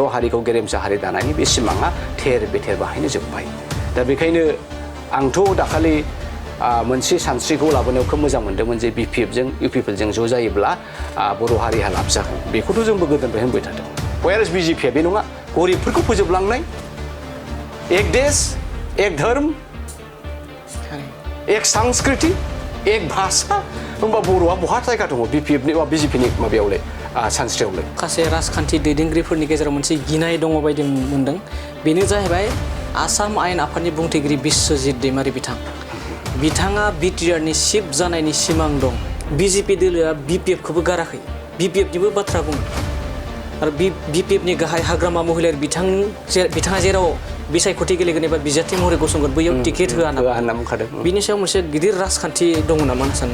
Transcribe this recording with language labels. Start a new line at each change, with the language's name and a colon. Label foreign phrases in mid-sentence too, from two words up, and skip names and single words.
Bodo: हारिखौ गेरेमसा हारि दानायनि बे सिमाङा थेर बेथेर बाहायनो जोब्बाय दा बेखायनो आंथ' दाखालि मोनसे सानस्रिखौ लाबोनायाव खोब मोजां मोन्दोंमोन जे BPFजों UPPLजों ज' जायोब्ला बर' हारिहा लाब जागोन बेखौथ' जोंबो गोदोनिफ्राय होनबाय थादों वेयारएस BJPआ बे नङा गरिबफोरखौ फोजोबलांनाय
Hindi: एक देश एक धर्म एक संस्कृति एक भाषा
Bodo: होमबा बर'आ बहा जायगा दङ BPFनि बा BJPनि माबायावलाय सानस्रियावलाय माखासे राजखान्थि दैदेनगिरिफोरनि गेजेराव मोनसे गिनाय दङ बायदि मोन्दों बेनो जाहैबाय आसाम आयेन आफादनि बुंथिगिरि बिश्वजित दैमारि बिथाङा बिटिआरनि चिफ जानायनि सिमां दं BJP दोलोआ BPFखौबो गाराखै BPFनिबो बाथ्रा बुङो आरो BPFनि गाहाय हाग्रामा महिलारि बिथाङा जेराव बिसायख'थि गेलेगोन एबा बिजाथि महरै गसंगोन बैयाव टिकेट होआ होनना बुंखादों बिनि सायाव मोनसे गिदिर राजखान्थि दङ नामा सानो